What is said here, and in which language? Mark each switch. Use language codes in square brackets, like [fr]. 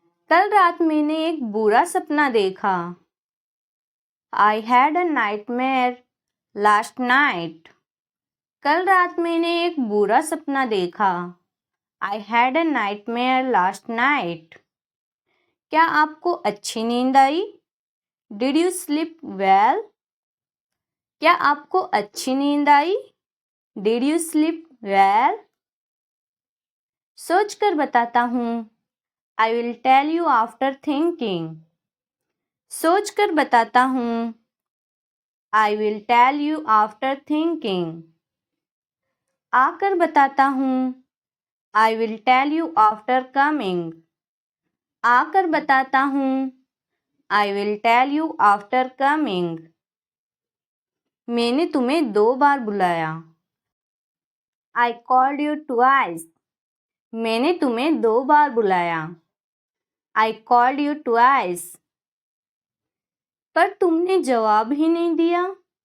[hi] कल रात मैंने एक बुरा सपना देखा। [en] I had a nightmare last night. [hi] कल रात मैंने एक बुरा सपना देखा। [en] I had a nightmare last night. [hi] क्या आपको अच्छी नींद आई? [en] Did you sleep well? [hi] क्या आपको अच्छी नींद आई? [en] Did you sleep well? [hi] सोच कर बताता हूँ। [en] I will tell you after thinking. [hi] सोच कर बताता हूँ। [en] I will tell you after thinking. [hi] आकर बताता हूँ। [en] I will tell you after coming. [hi] आकर बताता हूँ। [en] I will tell you after coming. [hi] मैंने तुम्हें 2 बार बुलाया। [en] I called you twice. [hi] मैंने तुम्हें 2 बार बुलाया। [en] I called you twice. [hi] पर तुमने जवाब ही नहीं दिया।